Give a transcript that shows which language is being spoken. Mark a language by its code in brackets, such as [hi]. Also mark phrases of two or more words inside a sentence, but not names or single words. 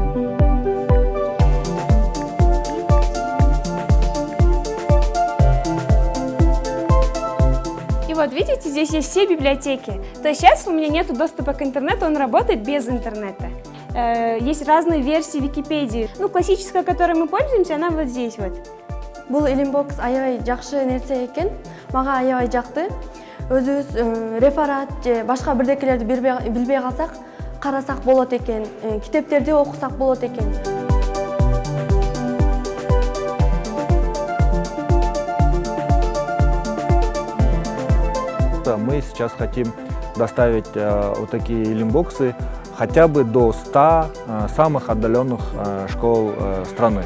[ru] И вот видите, здесь есть все библиотеки. То есть сейчас у меня нет доступа к интернету, он работает без интернета. Есть разные версии Википедии. Ну, классическая, которой мы пользуемся, она вот здесь вот. [ky] Бұл Илимбокс аябай жакшы нерсе экен. Мага аябай жакты. Өзүбүз реферат же башка бирдекелерди билбей калсак, карасак болот экен. Китептерди окусак болот экен. [ru] Мы сейчас хотим доставить вот такие Илимбоксы хотя бы до 100 самых отдаленных школ страны.